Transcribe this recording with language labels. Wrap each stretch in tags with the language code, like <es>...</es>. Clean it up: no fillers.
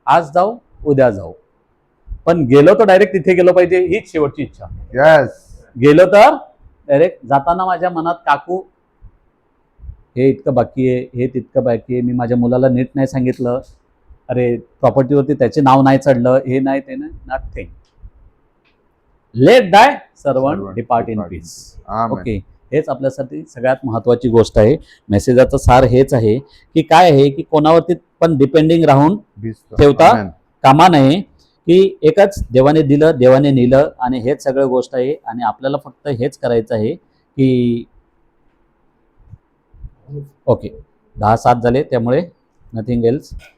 <mr>आज जाऊ उद्या जाऊ, पण गेलो तर डायरेक्ट तिथे गेलो पाहिजे, हीच शेवटची इच्छा.</mr> <en>Yes.</en> <mr>गेलो तर डायरेक्ट जाताना माझ्या मनात, काकू हे इतकं बाकी आहे, हे तितकं बाकी आहे, मी माझ्या मुलाला नीट नाही सांगितलं, अरे प्रॉपर्टीवरती त्याचे नाव नाही चढलं, हे नाही ते नाही, नथिंग.</mr> <en>Let thy servant depart in peace. Amen.</en> <mr>Okay, हेच आपल्यासाठी सगळ्यात महत्वाची गोष्ट आहे. मेसेजाचं सार हेच आहे की काय आहे की कोणावरती पण डिपेंडिंग राहून भिजतो. ठेवता आमेन. कामा नये, की एकच देवाने दिलं, देवाने नेलं, आणि हेच सगळं गोष्ट आहे. आणि आपल्याला फक्त हेच करायचं आहे की ओके 10-7 झाले, त्यामुळे नथिंग एल्स.</mr>